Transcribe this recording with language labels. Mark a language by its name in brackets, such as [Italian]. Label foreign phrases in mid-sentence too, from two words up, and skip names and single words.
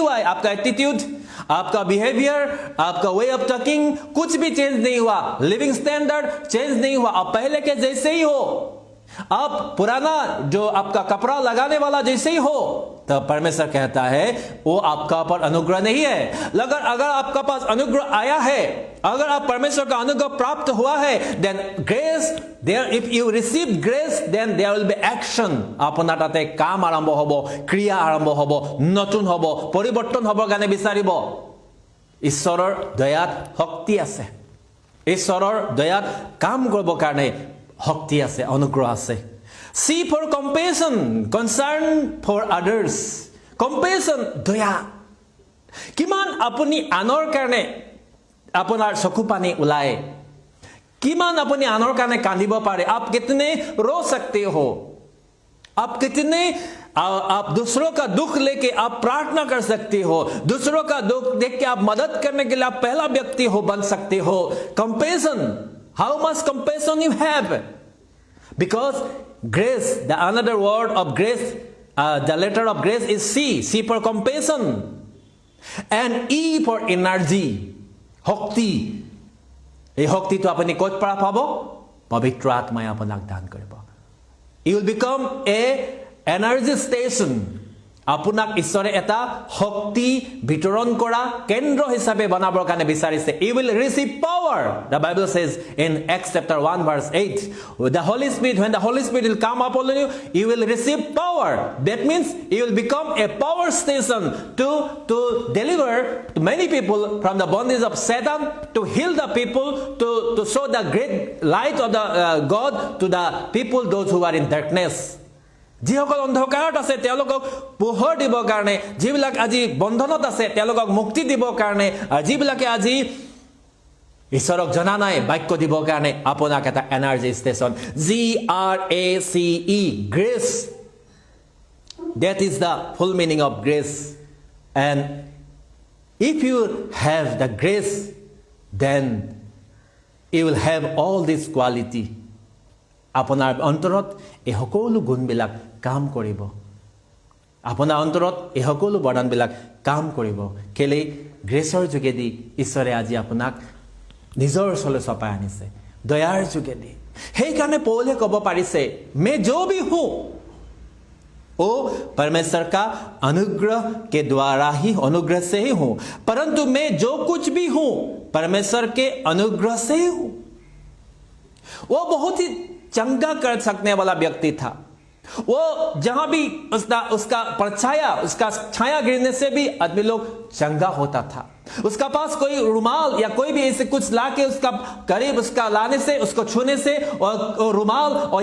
[Hindi] हुआ है आपका एटीट्यूड आपका बिहेवियर आपका [English] way of talking [Hindi] कुछ भी चेंज नहीं हुआ [English] living standard [Hindi] चेंज नहीं हुआ आप पहले के जैसे ही हो आप पुराना जो आपका कपड़ा लगाने वाला जैसे ही हो तो परमेश्वर कहता है वो आपका पर अनुग्रह नहीं है अगर आपका पास अनुग्रह आया है अगर आप परमेश्वर का अनुग्रह प्राप्त हुआ है [English] then grace there if you receive grace then there will be action [Assamese] আপোনাৰ তাতে কাম আৰম্ভ হ'ব ক্ৰিয়া আৰম্ভ হ'ব নতুন হ'ব পৰিৱৰ্তন হ'ব গানে বিচাৰিব ঈশ্বৰৰ দয়াত শক্তি আছে ঈশ্বৰৰ দয়াত কাম কৰিব কাৰণে শক্তি আছে অনুগ্ৰহ আছে [English] C for compassion concern for others [Assamese] compassion দয়া কিমান আপুনি আনৰ কাৰণে আপোনাৰ চকু পানী উলায় কিমান আপুনি আনৰ কাৰণে কান্দিব পাৰে [Hindi] आप कितने रो सकते हो आप कितने आप दूसरों का दुख लेके आप प्रार्थना कर सकते हो दूसरों का दुख देख के आप मदद करने के लिए आप पहला व्यक्ति हो बन सकते हो [English] compassion how much compassion you have because grace the another word of grace the letter of grace is C for compassion and E for energy [Assamese] শক্তি এই শক্তিটো আপুনি ক'ত পৰা পাব পবিত্ৰ আত্মাই আপোনাক দান কৰিব [English] you will become a energy station [Assamese] আপোনাক ঈশ্বৰে এটা শক্তি বিতৰণ কৰা কেন্দ্ৰ হিচাপে বনাবৰ কাৰণে বিচাৰিছে [English] you will receive power the bible says in Acts chapter 1 verse 8 with the holy spirit when the holy spirit will come upon you you will receive power that means you will become a power station to deliver to many people from the bondage of Satan to heal the people to show the great light of the God to the people those who are in darkness [Assamese] যিসকল অন্ধকাৰত আছে তেওঁলোকক পোহৰ দিবৰ কাৰণে যিবিলাক আজি বন্ধনত আছে তেওঁলোকক মুক্তি দিবৰ কাৰণে যিবিলাকে আজি ঈশ্বৰক জনা নাই বাক্য দিবৰ কাৰণে আপোনাক এটা [English] energy station GRACE grace that is the full meaning of grace and if you have the grace then you will have all this quality [Assamese] আপোনাৰ অন্তৰত এই সকলো গুণবিলাক কাম কৰিব আপোনাৰ অন্তৰত এই সকলো বৰ্ণনবিলাক কাম কৰিব কেলে গ্ৰেছৰ যোগেদি ঈশ্বৰে আজি আপোনাক নিজৰ ওচৰলৈ চপাই আনিছে দয়াৰ যোগেদি সেইকাৰণে পৌলে ক'ব পাৰিছে [Hindi] मैं जो भी हूं वो परमेश्वर का अनुग्रह के द्वारा ही अनुग्रह से ही हूं परंतु मैं जो कुछ भी हूं परमेश्वर के अनुग्रह से ही हूं वो बहुत ही चंगा कर सकने वाला व्यक्ति था वो जहां भी उसका परछाया उसका छाया गिरने से भी आदमी लोग चंगा होता था उसका पास कोई रुमाल या कोई भी ऐसे कुछ लाके उसका करीब उसका लाने से उसको छूने से और रुमाल और